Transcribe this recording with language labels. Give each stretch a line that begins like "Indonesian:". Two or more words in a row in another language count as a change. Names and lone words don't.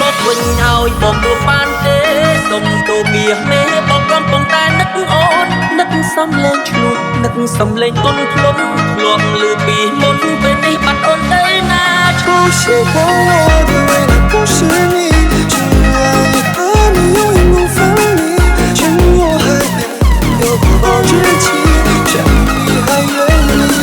Khmer: វិញឲ្យបងទៅបានទេសុំទូបៀមេបងកំពុងតែនឹកអូននឹកសំលេងឈ្លោះនឹកសំលេងទុនភ្លុំធ្លាប់លឺពីមុនពេលនេះបាត់អូនទៅណា
Chinese: 不是我的未来不是你只爱你和你永远不分离趁我还没有过保质期趁你还愿意